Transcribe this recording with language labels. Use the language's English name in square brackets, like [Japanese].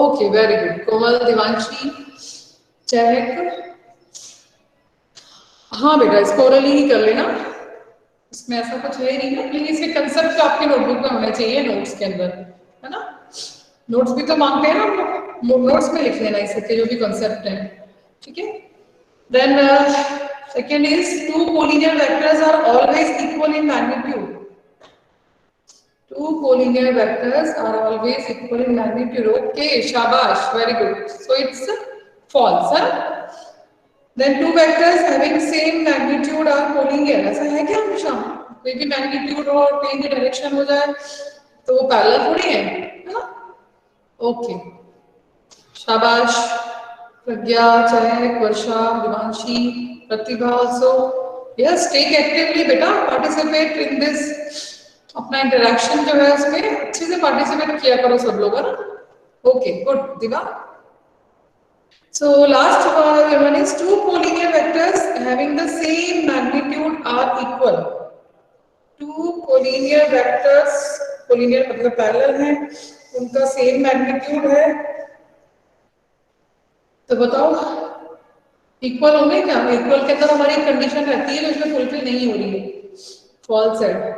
[English] Okay, very good, Komal, Divanshi, Chahak. [Hindi] हाँ बेटा, इसको ओरली ही कर लेना, इसमें ऐसा कुछ है नहीं ना, लेकिन इसके कंसेप्ट आपके नोटबुक में होने चाहिए, नोट्स के अंदर, है ना। नोट्स भी तो मांगते हैं ना हम लोग, नोट्स में लिख लेना इसके जो भी कंसेप्ट है। ठीक है, [English] then second is two collinear vectors are always equal in magnitude. Two collinear vectors are always equal in magnitude. Okay, [Hindi] shabash, [English] very good. So it's false, huh? Then two vectors having same magnitude are collinear. [Hindi] ऐसा है क्या हमेशा? कोई भी magnitude और कहीं भी direction हो जाए तो वो पैरेलल थोड़ी है ना? ओके, शाबाश प्रज्ञा, चहक, वर्षा, दिवांशी, प्रतिभा also. [English] Yes, take actively बेटा, participate in this। [Hindi] अपना इंटरेक्शन जो है उसमें अच्छे से पार्टिसिपेट किया करो सब लोग, है ना। [English] Okay, good Diva. So last one is two collinear vectors having the same magnitude are equal. Two collinear vectors, [Hindi] collinear मतलब पैरेलल है, उनका सेम मैग्नीट्यूड है, तो बताओ इक्वल होंगे क्या? इक्वल के अंदर हमारी कंडीशन रहती है जो इसमें फुलफिल नहीं हो रही है, फॉल्स है।